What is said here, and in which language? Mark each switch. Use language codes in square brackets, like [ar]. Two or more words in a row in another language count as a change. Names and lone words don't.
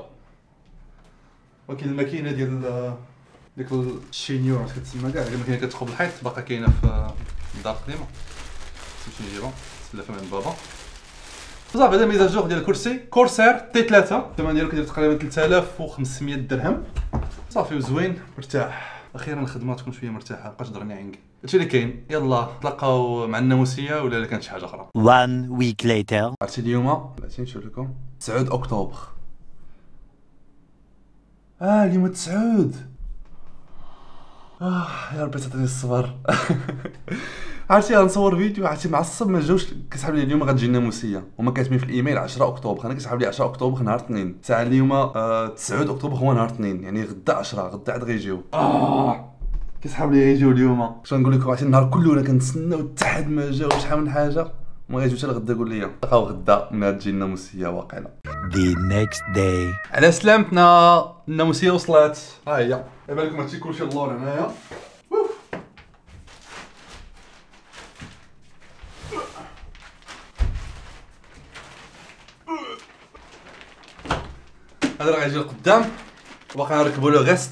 [ar] ولكن الماكينه ديال ديك الشينيور كتسمى كاع الماكينه كتخوب الحيط باقا كاينه في الدار القديمه نمشي نجيبها نتسلفها من بابا. صافي هذا ميزاجور ديال الكرسي كورسير تي 3 الثمن ديالو كيدير تقريبا 3500 درهم. صافي وزوين مرتاح. اخيرا الخدمه تكون شويه مرتاحه مابقاش ضرني عنق. هادشي اللي كاين. يلا نتلاقاو مع الناموسيه ولا كانت شي حاجه اخرى. [en] 1 week later. [ar] عرفتي اليوم بغيتي نشوف لكم 9 اكتوبر. اليوم 9 يا ربي تعطيني الصبر. عرفتي غنصور فيديو عرفتي معصب ما جاوش كيسحب لي اليوم غتجي الناموسيه وما كاتبين في الايميل 10 اكتوبر. انا كيسحب لي 10 اكتوبر نهار اثنين ساعه اليوم 9 اكتوبر هو نهار اثنين يعني غدا 10 غدا عاد غيجيو. كيسحب لي يجيو اليوم. شنو نقول لكم عرفتي النهار كله انا كنتسناو حتى حد ما جا شحال من حاجه ما غيجيو حتى لغدا يقول لي نلقاو غدا من تجي الناموسيه واقيلا. [en] The next day. [ar] على سلامتنا الناموسيه وصلت. ها هي دابا لكم هادشي كلشي اللور هنايا. هذا راه غيجي لقدام وباقي نركبوا له غيست.